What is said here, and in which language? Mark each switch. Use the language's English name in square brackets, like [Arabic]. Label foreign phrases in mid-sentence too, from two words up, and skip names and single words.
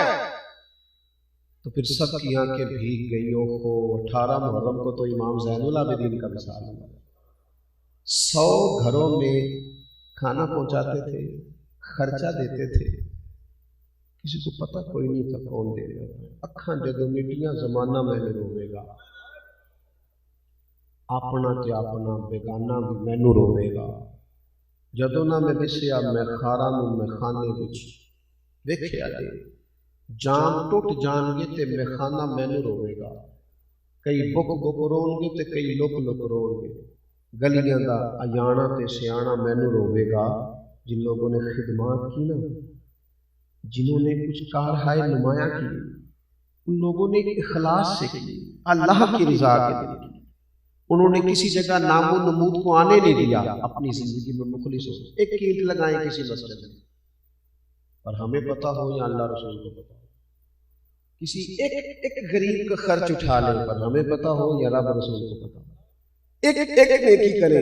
[Urdu] تو پھر سب کی آنکھیں بھیگ گئی۔ کو 18 محرم کو تو امام زین العابدین کا وصال ہوا۔ 100 گھروں میں کھانا پہنچاتے تھے، خرچہ دیتے تھے، کسی کو پتہ کوئی نہیں تھا کون دے گا۔ [Punjabi] اکھاں جدوں مٹیاں زمانہ میں روے گا، اپنا تے اپنا بیگانہ بھی مینوں روے گا۔ جدوں نہ میں دسیا میں خارا نوں میں خانے وچ ویکھیا جے جان ٹوٹ جان گے تے میخانہ مینوں روے گا، کئی بک بک رون گے تے کئی لک لک رون گے، گلیاں دا ایانا تے سیانا مینوں روے گا، [Urdu] جن لوگوں نے خدمات کی نا، جنہوں نے کچھ کارہائے نمایاں کی، ان لوگوں نے اخلاص سے کی، اللہ کی رضا کے لیے کی، انہوں نے کسی جگہ نام و نمود کو آنے نہیں دیا، اپنی زندگی میں مخلص ہو، ایک اینٹ لگائیں کسی مسجد میں، اور ہمیں پتا ہو یا اللہ رسول کو پتا ہو، کسی ایک غریب کا خرچ اٹھا لیں پر ہمیں پتا ہو یا رب رسول کو پتا ہو، ایک نیکی کریں۔